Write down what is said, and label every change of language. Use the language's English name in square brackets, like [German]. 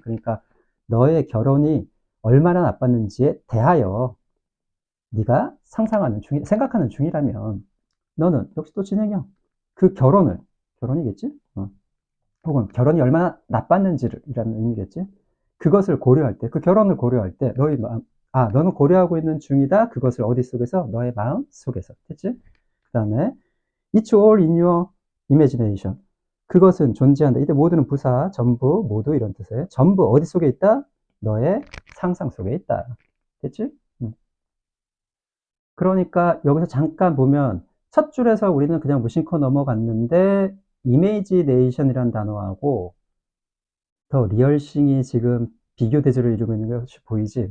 [Korean] 그러니까 너의 결혼이 얼마나 나빴는지에 대하여 네가 생각하는 중이라면 너는 역시 또 진행형. 그 결혼이겠지? 혹은 결혼이 얼마나 나빴는지라는 의미겠지? 그것을 고려할 때, 그 결혼을 고려할 때 너의 마음, 너는 고려하고 있는 중이다. 그것을 어디 속에서? 너의 마음 속에서. 됐지? 그 다음에 [English] It's all in your imagination. [Korean] 그것은 존재한다. 이때 모두는 부사, 전부, 모두 이런 뜻이에요. 전부 어디 속에 있다? 너의 상상 속에 있다. 됐지? 그러니까 여기서 잠깐 보면 첫 줄에서 우리는 그냥 무심코 넘어갔는데 이미지네이션이라는 단어하고 더 리얼싱이 지금 비교 대조를 이루고 있는 것이 보이지.